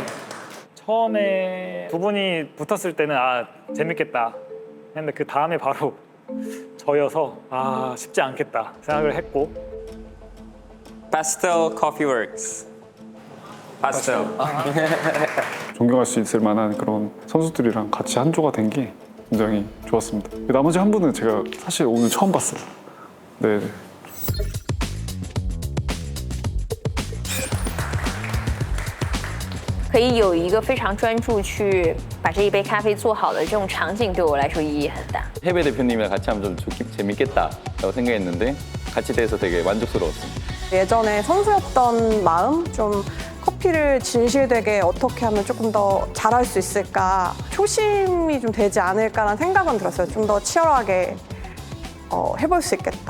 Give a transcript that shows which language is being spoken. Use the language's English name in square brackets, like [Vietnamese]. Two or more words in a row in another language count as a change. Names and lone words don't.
[Korean] 처음에 두 분이 붙었을 때는 아 재밌겠다 했는데 그 다음에 바로 저여서 아 쉽지 않겠다 생각을 했고 Pastel Coffee Works. Pastel. 존경할 수 있을 만한 그런 선수들이랑 같이 한 조가 된 게 굉장히 좋았습니다. 나머지 한 분은 제가 사실 오늘 처음 봤어요. 네. [Chinese] 可以有一个非常专注去把这一杯咖啡做好的这种场景，对我来说意义很大。 [Korean] 해외 대표님이랑 같이 하면 좀 재밌겠다라고 생각했는데 같이 돼서 되게 만족스러웠습니다. 예전에 선수였던 마음, 좀 커피를 진실되게 어떻게 하면 조금 더 잘할 수 있을까, 초심이 좀 되지 않을까라는 생각은 들었어요. 좀 더 치열하게 해볼 수 있겠다.